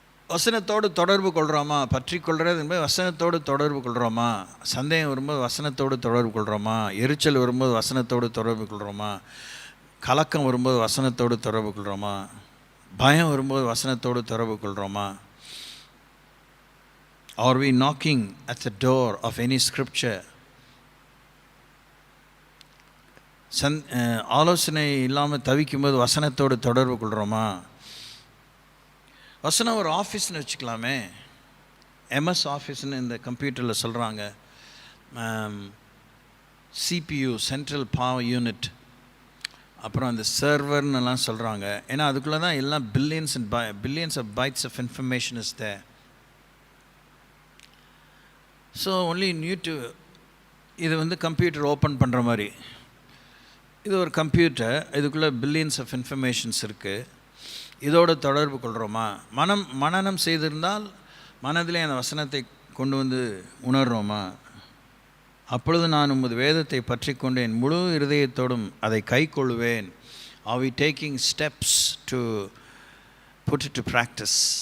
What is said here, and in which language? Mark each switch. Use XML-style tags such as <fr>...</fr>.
<ta>வசனத்தோடு தொடர்பு கொள்கிறோமா? பற்றி கொள்கிறது என்பது வசனத்தோடு தொடர்பு கொள்கிறோமா? சந்தேகம் வரும்போது வசனத்தோடு தொடர்பு கொள்கிறோமா? எரிச்சல் வரும்போது வசனத்தோடு தொடர்பு கொள்கிறோமா? கலக்கம் வரும்போது வசனத்தோடு தொடர்பு கொள்கிறோமா? பயம் வரும்போது வசனத்தோடு தொடர்பு கொள்கிறோமா?</ta> <en>Are we knocking at the door of any scripture?</en> <ta>ஆலோசனை இல்லாமல் தவிக்கும்போது வசனத்தோடு தொடர்பு கொள்கிறோமா? வசனம் ஒரு ஆஃபீஸ்னு வச்சுக்கலாமே. எம்எஸ் ஆஃபீஸ்னு இந்த கம்ப்யூட்டரில் சொல்கிறாங்க. CPU சென்ட்ரல் பவர் யூனிட், அப்புறம் அந்த சர்வர்னெல்லாம் சொல்கிறாங்க. ஏன்னா அதுக்குள்ளே தான் எல்லாம்</ta> <en>Billions of bytes of information is there. So only</en> <ta>இது வந்து கம்ப்யூட்டர் ஓப்பன் பண்ணுற மாதிரி. இது ஒரு கம்ப்யூட்டர், இதுக்குள்ளே பில்லியன்ஸ் ஆஃப் இன்ஃபர்மேஷன்ஸ் இருக்குது. இதோடு தொடர்பு கொள்கிறோமா? மனனம் செய்திருந்தால் மனதிலே அந்த வசனத்தை கொண்டு வந்து உணர்கிறோமா? அப்பொழுது நான் உமது வேதத்தை பற்றி கொண்டு என் முழு இருதயத்தோடும் அதை கை கொள்வேன்.</ta> <en>Are we taking steps to put it to practice?</en>